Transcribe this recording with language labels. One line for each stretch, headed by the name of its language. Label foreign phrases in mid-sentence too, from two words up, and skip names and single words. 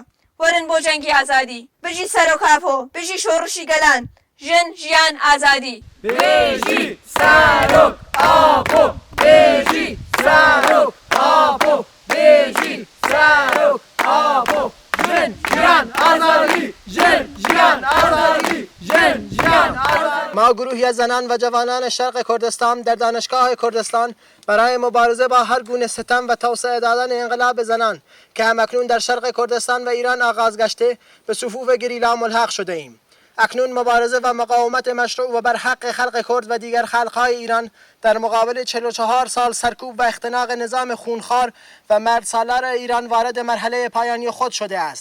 Central Kurdish: وەرن بۆ جەنگی ئازادی، بژی سەر و کاپۆ، بژی شۆڕشی گەلان، ژن، ژیان، ئازادی. بژی سەر و کاپۆ، بژی سەر و کاپۆ، بژی سەر و کاپۆ، ژن، ژیان، ئازادی، ژن، ژیان، ئازادی، ژن، ژیان، ئازادی.
Persian: ما گروهی زنان و جوانان شرق کردستان در دانشگاه کردستان برای مبارزه با هر گونه ستم و توسعه دادن انقلاب زنان که همکنون در شرق کردستان و ایران آغاز گشته به صفوف گریلا ملحق شده ایم. اکنون مبارزه و مقاومت مشروع و بر حق خلق کرد و دیگر خلقهای ایران در مقابل 44 سال سرکوب و اختناق نظام خونخوار و مردسالار ایران وارد مرحله پایانی خود شده است.